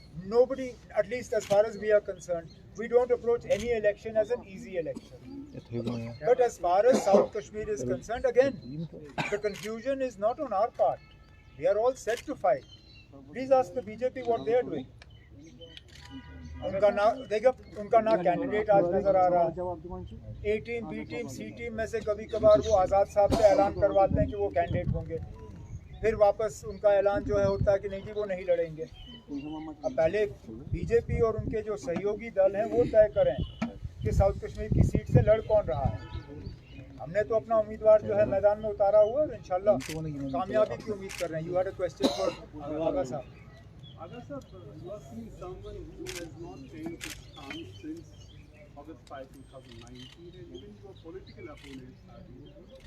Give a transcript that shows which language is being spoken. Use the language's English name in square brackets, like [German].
[English] Nobody, at least as far as we are concerned, we don't approach any election as an easy election. But as far as South Kashmir is concerned, again, the confusion is not on our part. We are all set to fight. Please ask the BJP what they are doing. [Hindi] उनका ना देखो, उनका ना candidate आज नजर आ रहा है। ए team, B team, सी team में से कभी कभार वो आज़ाद साहब से ऐलान करवाते हैं कि वो कैंडिडेट होंगे, फिर वापस उनका ऐलान जो है होता है कि नहीं जी वो नहीं लड़ेंगे। अब पहले बीजेपी और उनके जो सहयोगी दल हैं वो तय करें कि साउथ कश्मीर की सीट से लड़ कौन रहा है। हमने तो अपना उम्मीदवार जो है मैदान में उतारा हुआ और इंशाल्लाह कामयाबी की उम्मीद कर रहे हैं। [English] You had a question for Aga sahab. Aga sir, you are seeing someone who has not changed his stance since August 5, 2019, and even your political opponents are doing.